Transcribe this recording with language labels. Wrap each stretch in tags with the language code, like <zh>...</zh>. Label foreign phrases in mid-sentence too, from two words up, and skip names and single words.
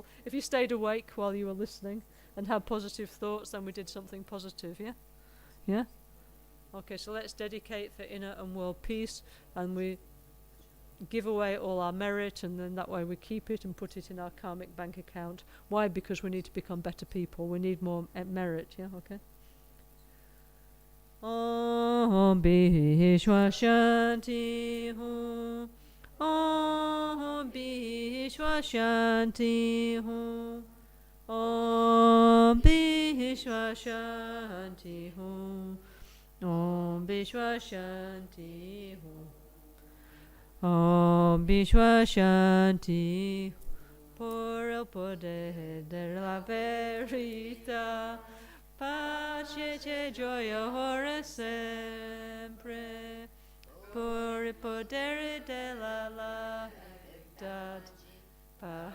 <en>If you stayed awake while you were listening and had positive thoughts, then we did something positive, yeah? Yeah? Okay, so let's dedicate for inner and world peace, and we give away all our merit, and then that way we keep it and put it in our karmic bank account. Why? Because we need to become better people. We need more merit, yeah?</en> <sa>Okay? Om Bishwa Shanti Hum. Om Bishwa Shanti Hum. Om Bishwa Shanti Hum. Om Bishwa Shanti Hum. Om Bishwa Shanti</sa> <es>por el poder de la</es> <it>verità, pace e gioia ora sempre, por il potere della verità.</it>